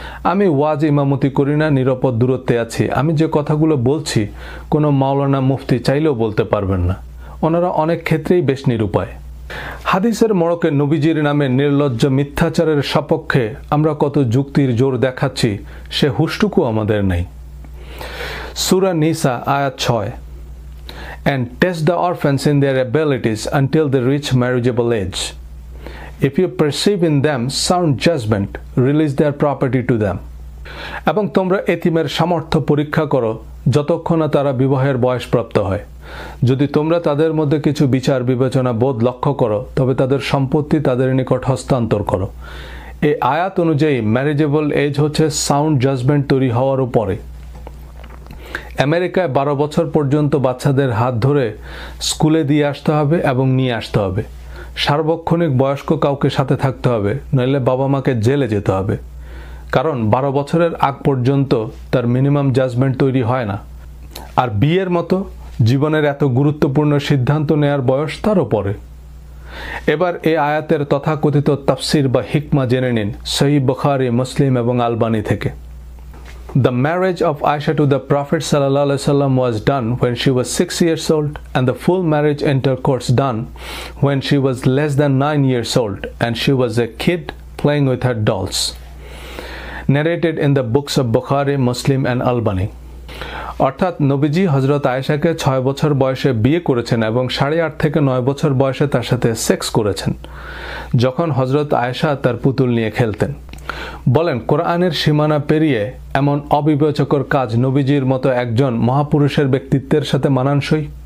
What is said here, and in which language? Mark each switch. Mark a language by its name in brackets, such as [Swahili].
[Bangla] আমি ওয়াজ ইমামতি করি না, নিরাপদ দূরত্বে আছি। আমি যে কথাগুলো বলছি কোনো মাওলানা মুফতি চাইলেও বলতে পারবেন না। ওনারা অনেক ক্ষেত্রেই বেশ নিরুপায়। হাদিসের মোড়কে নবীজির নামে নির্লজ্জ মিথ্যাচারের সপক্ষে আমরা কত যুক্তির জোর দেখাচ্ছি, সে হুঁশটুকু আমাদের নেই। [English] সূরা নিসা আয়াত 6, and test the orphans in their abilities until they reach marriageable age. If you perceive in them sound judgment, release their property to them. [Bangla] এবং তোমরা এতিমের সামর্থ্য পরীক্ষা করো যতক্ষণ না তারা বিবাহের বয়সপ্রাপ্ত হয়। যদি তোমরা তাদের মধ্যে কিছু বিচার বিবেচনা বোধ লক্ষ্য করো, তবে তাদের সম্পত্তি তাদের নিকট হস্তান্তর করো। এই আয়াত অনুযায়ী ম্যারেজেবল এজ হচ্ছে সাউন্ড জাজমেন্ট তৈরি হওয়ার উপরে। আমেরিকায় 12 বছর পর্যন্ত বাচ্চাদের হাত ধরে স্কুলে দিয়ে আসতে হবে এবং নিয়ে আসতে হবে। সার্বক্ষণিক বয়স্ক কাউকে সাথে থাকতে হবে, নইলে বাবা মাকে জেলে যেতে হবে। কারণ 12 বছরের আগ পর্যন্ত তার মিনিমাম জাজমেন্ট তৈরি হয় না। আর বিয়ের মতো জীবনের এত গুরুত্বপূর্ণ সিদ্ধান্ত নেয়ার বয়স তারও পরে। এবার এই আয়াতের তথাকথিত তাফসির বা হিকমা জেনে নিন সহিহ বুখারী, মুসলিম এবং আলবানী থেকে। [English] The marriage of Aisha to the Prophet ﷺ was done when she was 6 years old, and the full marriage intercourse done when she was less than 9 years old, and she was a kid playing with her dolls. Narrated in the books of Bukhari, Muslim and Albani. [Bangla] অর্থাৎ নবীজি হযরত আয়েশাকে 6 বছর বয়সে বিয়ে করেছেন এবং 8.5 থেকে 9 বছর বয়সে তার সাথে সেক্স করেছেন, যখন হযরত আয়েশা তার পুতুল নিয়ে খেলতেন। বলেন, কোরআনের সীমানা পেরিয়ে এমন অবিবেচকর কাজ নবীজির মতো একজন মহাপুরুষের ব্যক্তিত্বের সাথে মানানসই?